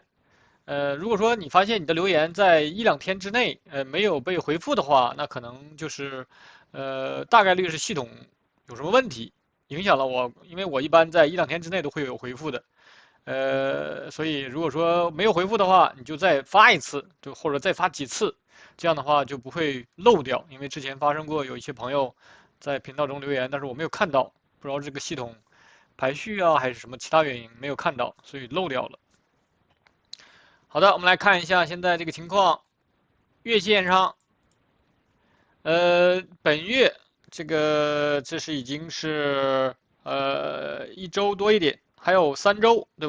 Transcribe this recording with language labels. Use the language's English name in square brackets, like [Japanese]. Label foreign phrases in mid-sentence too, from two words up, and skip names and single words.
[Chinese] 如果說你發現你的留言在1、2天之內，沒有被回復的話，那可能就是大概率是系統有什麼問題影響了我，因為我一般在1、2天之內都會有回復的。所以如果說沒有回復的話，你就再發一次，就或者再發幾次，這樣的話就不會漏掉。因為之前發生過有一些朋友在頻道中留言，但是我沒有看到，不知道這個系統排序啊還是什麼其他原因沒有看到，所以漏掉了。好的，我們來看一下现在這個情況，月線上。本月這是已經是1周多一點，還有3周，對吧？